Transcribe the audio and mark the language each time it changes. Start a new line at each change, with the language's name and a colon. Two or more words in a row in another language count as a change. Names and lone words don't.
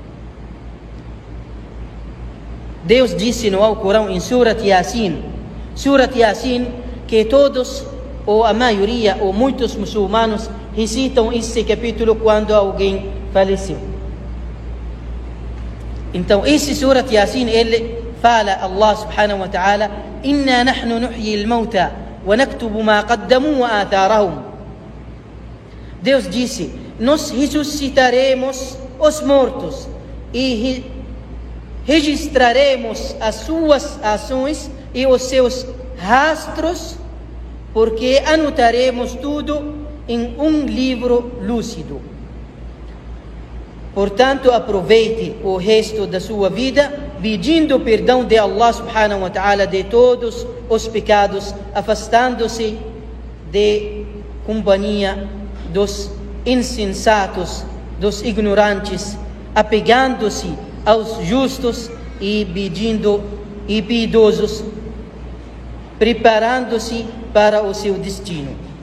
Portuguese: Deus disse no Alcorão, em Surat Yasin, que todos, ou a maioria, ou muitos muçulmanos recitam esse capítulo quando alguém faleceu. Então, esse Surat Yasin, ele fala,
Arabic: الله سبحانه وتعالى إنا نحن نحيي الموتى ونكتب ما قدموا وآثارهم.
Portuguese: Deus disse, nós ressuscitaremos os mortos e registraremos as suas ações e os seus rastros, porque anotaremos tudo em um livro lúcido. Portanto, aproveite o resto da sua vida pedindo perdão de Allah
Arabic: سبحانه وتعالى
Portuguese: de todos os pecados, afastando-se de companhia dos insensatos, dos ignorantes, apegando-se aos justos e piedosos, preparando-se para o seu destino.